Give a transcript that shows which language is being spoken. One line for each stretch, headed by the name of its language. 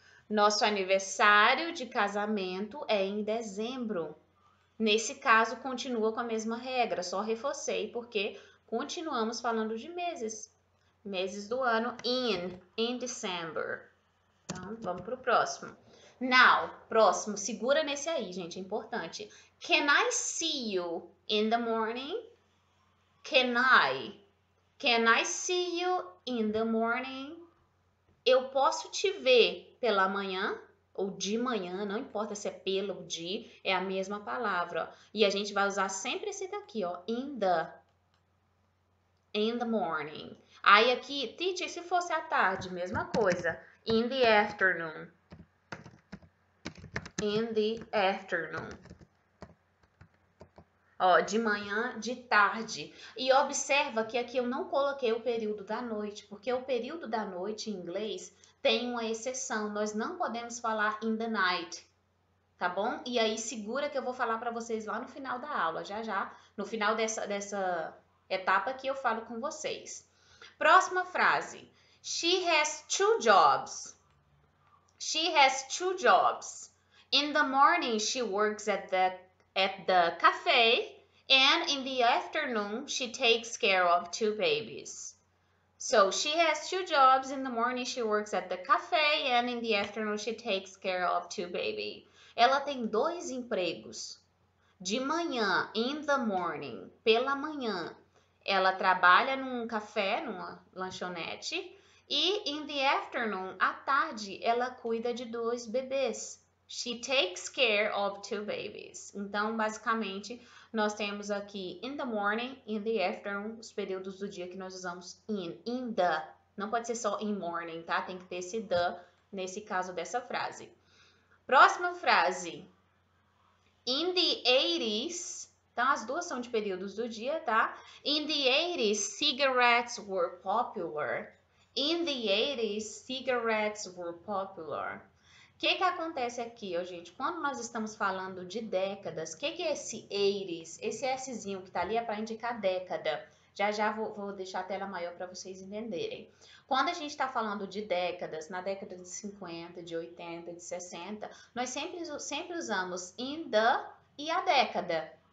Portuguese: Nosso aniversário de casamento é em dezembro. Nesse caso, continua com a mesma regra, só reforcei porque continuamos falando de meses. Meses do ano,
English: in December.
Portuguese: Então, vamos para o próximo. Now, próximo, segura nesse aí, gente, é importante.
English: Can I see you in the morning? Can I see you in the morning?
Portuguese: Eu posso te ver pela manhã ou de manhã, não importa se é pela ou de, é a mesma palavra, ó. E a gente vai usar sempre esse daqui, ó,
English: in the morning.
Portuguese: Aí aqui, teacher, se fosse à tarde, mesma coisa,
English: in the afternoon. In the afternoon.
Portuguese: Ó, de manhã, de tarde. E observa que aqui eu não coloquei o período da noite, porque o período da noite em inglês tem uma exceção. Nós não podemos falar
English: in the night,
Portuguese: tá bom? E aí segura que eu vou falar para vocês lá no final da aula, já. No final dessa etapa aqui eu falo com vocês. Próxima frase.
English: She has two jobs. She has two jobs. In the morning, she works at the at the cafe, and in the afternoon, she takes care of 2 babies. So she has 2 jobs. In the morning, she works at the cafe, and in the afternoon, she takes care of 2 babies.
Portuguese: Ela tem 2 empregos. De manhã,
English: in the morning,
Portuguese: pela manhã, ela trabalha num café, numa lanchonete, e
English: in the afternoon,
Portuguese: à tarde, ela cuida de 2 bebês.
English: She takes care of 2 babies.
Portuguese: Então, basicamente, nós temos aqui
English: in the morning, in the afternoon,
Portuguese: os períodos do dia que nós usamos in the. Não pode ser só in morning, tá? Tem que ter esse the nesse caso dessa frase. Próxima frase.
English: In the 80s,
Portuguese: então as duas são de períodos do dia, tá?
English: In the 80s, cigarettes were popular. In the 80s, cigarettes were popular.
Portuguese: O que acontece aqui, ó, gente? Quando nós estamos falando de décadas, o que é esse 80s? Esse Szinho que tá ali é para indicar década. Já vou deixar a tela maior para vocês entenderem. Quando a gente está falando de décadas, na década de 50, de 80, de 60, nós sempre usamos in the e a década.